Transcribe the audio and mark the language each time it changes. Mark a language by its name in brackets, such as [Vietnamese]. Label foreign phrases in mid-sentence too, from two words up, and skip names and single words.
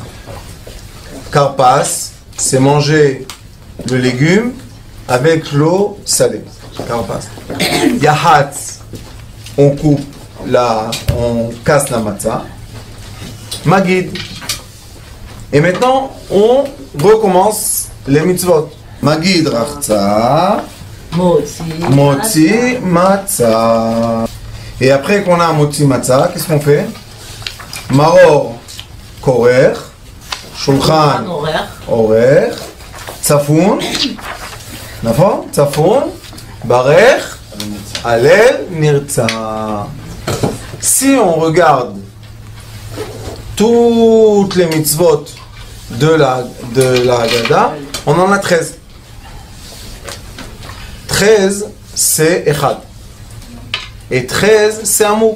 [French] Karpas, c'est manger le légume avec l'eau salée. Karpas. Yahatz, on coupe on casse la matzah. Magid. Et maintenant, on recommence les mitzvot. [Hebrew] מגיד רחצה, מוציא מצה. [French] Et après qu'on a un [Hebrew] מוציא מצה, [French] qu'est-ce qu'on fait? [Hebrew] מרור כורך, שולחן עורך, צפון, נכון? צפון, ברך, הלל, נרצה. [French] Si on regarde toutes les mitzvot de la Haggadah, on en a 13. 13, c'est Echad. Et 13, c'est Amour.